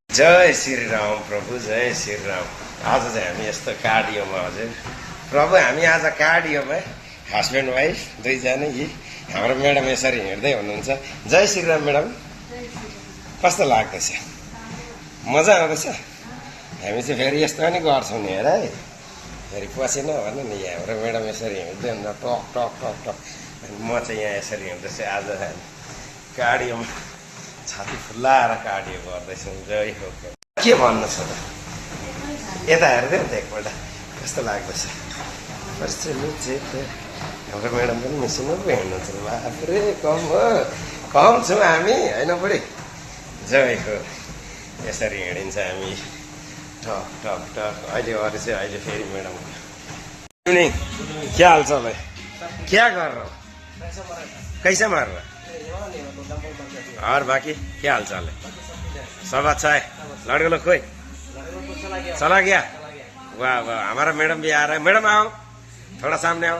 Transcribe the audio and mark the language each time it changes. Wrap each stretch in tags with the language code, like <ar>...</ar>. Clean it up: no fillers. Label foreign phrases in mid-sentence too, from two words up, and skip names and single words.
<ne>जय श्री राम प्रभु, जय श्री राम। आज चाहिँ हामी यस्तो कार्डियोमा हजुर प्रभु, हामी आज कार्डियोमा</ne> <en>husband wife</en> <ne>दुईजना यी हाम्रो म्याडम यसरी हिँड्दै हुनुहुन्छ। जय श्री राम म्याडम, कस्तो लाग्दैछ? मजा आउँदैछ? हामी चाहिँ फेरि यस्तो पनि गर्छौँ नि हेर है, फेरि पछि नभन नि। हाम्रो म्याडम यसरी हिँड्दै हुन्छ टक टक टक टक, अनि म चाहिँ यहाँ यसरी हिँड्दैछु। आज कार्डियोमा छाती फुल्लाएर कार्डियो गर्दैछौँ। जय हो। के भन्नु छ त? यता हेर्दै त एकपल्ट कस्तो लाग्दैछ? हाम्रो म्याडम पनि मिसिनु पो हिँड्नुहुन्छ। बाफ्रे, कम हो, कम छौँ हामी होइन बुढी? जय हो। यसरी हिँडिन्छ हामी टक टक टक। अहिले अरू चाहिँ अहिले फेरि</ne> <en>madam evening,</en> <hi>क्या हाल चाल है? क्या कर रहा हो? कैसे मार रहा? और बाकी क्या हाल चाल है? सब अच्छा है? लड़के लोग कोई चला गया? वाह वाह, हमारा मैडम भी आ रहा है। मैडम आओ, थोड़ा सामने आओ।</hi>